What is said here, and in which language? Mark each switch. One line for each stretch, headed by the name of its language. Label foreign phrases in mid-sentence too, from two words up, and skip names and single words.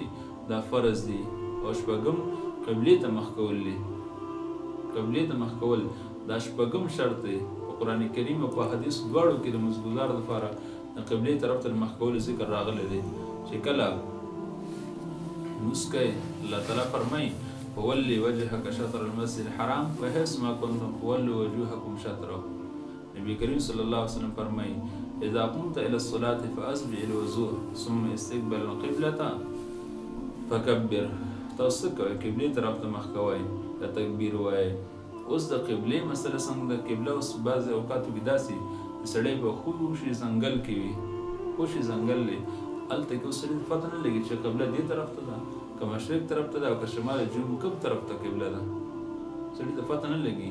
Pashto: دا فرض دي. او شپږم قبلې ته مخ کول دي. قبلې ته مخ کول دا شپږم شرط دی. په قرآن کریم او په حدیث دواړو کې د مونځګزار لپاره د قبلې طرف ته مخ کولو ذکر راغلی دی چې کله مونځ کوئ الله تعالی فرمایي
Arabic: فولي وجهك شطر المسجد الحرام وحيث ما كنتم فولوا وجوهكم شطره.
Pashto: نبی کریم
Arabic: صلی الله علیه وسلم
Pashto: فرمایي
Arabic: اذا قمت الى الصلاة فاسبغ الوضوء ثم استقبل القبلة فكبر.
Pashto: تاسو کوئ قبلې طرف ته مخ کوئ د تکبیر وایئ. اوس د قبلې مسله څنګه د قبله اوس بعضې اوقاتو کې داسې سړی به خو وشي ځنګل کې وي وشي ځنګل دی هلته کې اوس سړي ته پته نه لګي چې قبله دې طرف ته ده که مشرق طرف ته ده او که شمال جنوب کوم طرف ته قبله ده سړي ته پته نه لګي.